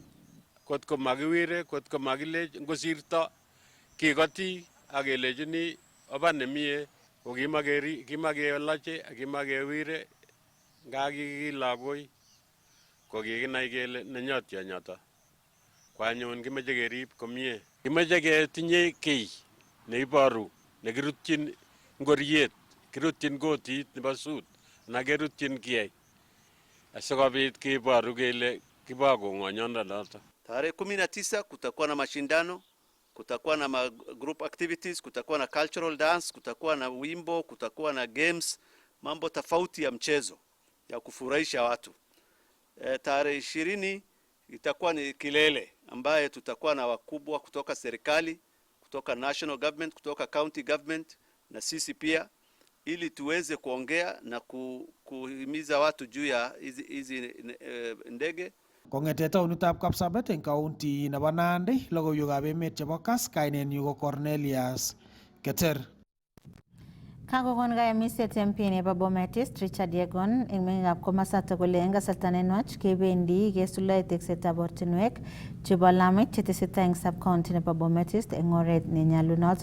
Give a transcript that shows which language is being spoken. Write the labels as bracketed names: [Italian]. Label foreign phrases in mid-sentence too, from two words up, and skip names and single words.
[Kalenjin] Kot ko makiwire, kot ko makilech ngosirto kikoti ak kelechini oba nemie ko kimakelache ak kimakewire nga kikilagoi ko kikinai kele nenyo tionyoto. Ko anyun kimeche kerib komie. Kimeche ketinye kiy neiboru nekirutyin ngoriet, kirutyin kotit nebo sut na kerutyin kiyai asikobit kiboru kele kibo kong'onyondo. [Swahili] Tarehe 19 kutakuwa na mashindano, kutakuwa na [English] group activities, [Swahili] kutakuwa na [English] cultural dance, [Swahili] kutakuwa na wimbo, kutakuwa na games, mambo tofauti ya mchezo ya kufurahisha watu. Tarehe 20 itakuwa ni kilele ambaye tutakuwa na wakubwa kutoka serikali, kutoka [English] national government, [Swahili] kutoka [English] county government [Swahili] na sisi pia ili tuweze kuongea na kuhimiza watu juu ya hizi ndege. [Kalenjin] Kong'ete taonitab Kapsabet eng county nebo Nandi, logoiwekab emet chebo Kass, kainenyu ko Cornelius Keter. Kakokon kayamiset MP nebo Bomet East Richard Yegon eng meng'ikab komasata kole eng kasarta nenwach kebendi kesuldae teksetab ortinwek chebo lamit chetesetai eng sub-county nebo Bomet East eng oret nenyalunot.